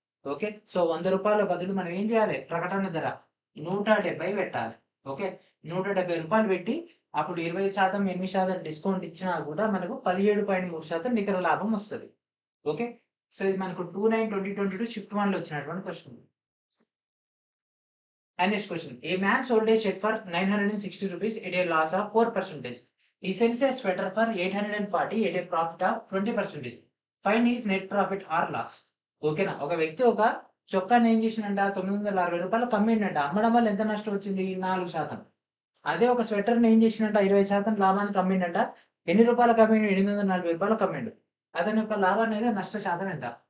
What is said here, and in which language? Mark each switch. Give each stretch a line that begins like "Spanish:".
Telugu: Okay, so 100 రూపాయల బదులు మనం ఏం చేయాలి, ప్రకటన ధర 170 పెట్టాలి. ఓకే, 170 రూపాయలు పెట్టి అప్పుడు 20%, 8% డిస్కౌంట్ ఇచ్చినా కూడా మనకు 17.3% నికర లాభం వస్తుంది. ఓకే, సో ఇది మనకు 29/2022 షిఫ్ట్ 1 లో వచ్చినటువంటి question.
English: And next question. A man sold a shirt for 960 rupees at a loss of 4%. He sells a sweater for 840 at a profit of 20%. Find his net profit or loss.
Telugu: ఓకేనా, ఒక వ్యక్తి ఒక చొక్కాని ఏం చేసిందంట 960 రూపాయలు కమ్మిండంట. అమ్మడం వల్ల ఎంత నష్టం వచ్చింది 4%. అదే ఒక స్వెటర్ని ఏం చేసినట్ట 20% లాభానికి కమ్మిండంట. ఎన్ని రూపాయలు కమ్మిండు, 840 రూపాయలు కమ్మిండు. అతని యొక్క లాభం అనేది నష్ట శాతం ఎంత.